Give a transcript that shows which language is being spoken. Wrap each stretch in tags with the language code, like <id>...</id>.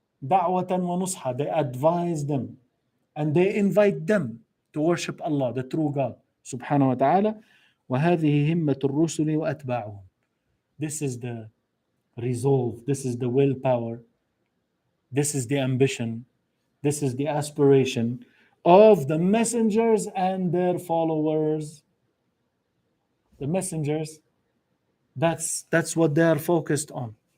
<ar>Da'watan wa nusha.</ar> <en>They advise them and they invite them to worship Allah, the true God, subhanahu wa ta'ala.</en> <ar>وهذه همة الرسل وأتباعهم.</ar> <en>This is the resolve, this is the willpower, this is the ambition, this is the aspiration of the messengers and their followers. The messengers, that's what they are focused on.</en>